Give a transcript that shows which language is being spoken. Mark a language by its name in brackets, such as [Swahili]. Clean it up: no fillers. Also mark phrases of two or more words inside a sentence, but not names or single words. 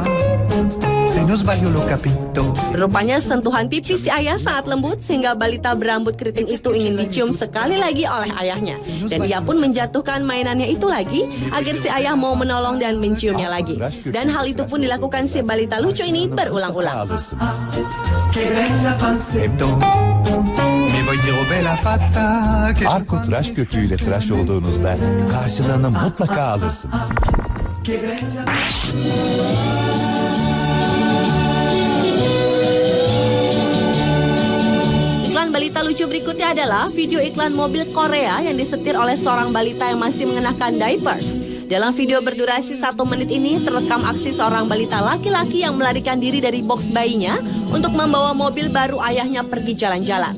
[Indonesian] Rupanya sentuhan pipi si ayah sangat lembut sehingga balita berambut keriting itu ingin dicium sekali lagi oleh ayahnya. Dan ia pun menjatuhkan mainannya itu lagi agar si ayah mau menolong dan menciumnya lagi. Dan hal itu pun dilakukan si balita lucu ini berulang-ulang. [Turkish] Arko tıraş köpüğüyle tıraş olduğunuzda karşılığını mutlaka alırsınız. [Indonesian] Iklan balita lucu berikutnya adalah video iklan mobil Korea yang disetir oleh seorang balita yang masih mengenakan diapers. Dalam video berdurasi 1 menit ini terekam aksi seorang balita laki-laki yang melarikan diri dari box bayinya untuk membawa mobil baru ayahnya pergi jalan-jalan.